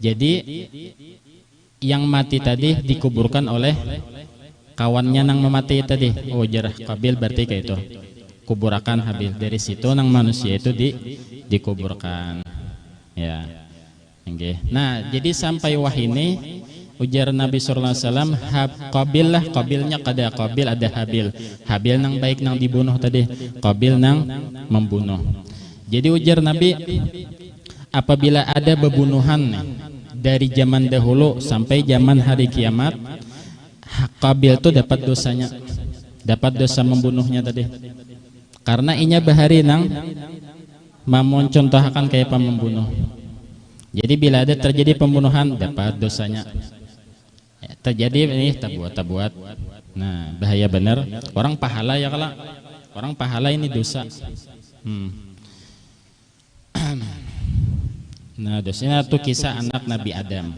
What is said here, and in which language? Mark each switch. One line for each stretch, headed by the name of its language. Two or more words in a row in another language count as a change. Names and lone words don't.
Indonesian: Jadi yang mati tadi dikuburkan oleh kawannya nang memati tadi. Oh jarah Qabil berarti kayak itu kuburakan Habil, dari situ nang manusia itu dikuburkan ya. Nah jadi sampai wahini ujar Nabi
Arabic: صلى الله عليه وسلم,
Indonesian: Qabil lah, Qabilnya kada Qabil ada Habil. Habil nang baik nang dibunuh tadi, Qabil nang membunuh. Jadi ujar Nabi, apabila ada bebunuhan dari zaman dahulu sampai zaman hari kiamat, Qabil itu dapat dosanya, dapat dosa membunuhnya tadi. Karena inya bahari nang memoncontohkan kayak membunuh. Jadi bila ada terjadi pembunuhan dapat dosanya. Terjadi ini tabuat. Nah bahaya benar. Orang pahala ya kalau orang pahala ini dosa. Nah dosanya itu kisah anak Nabi Adam.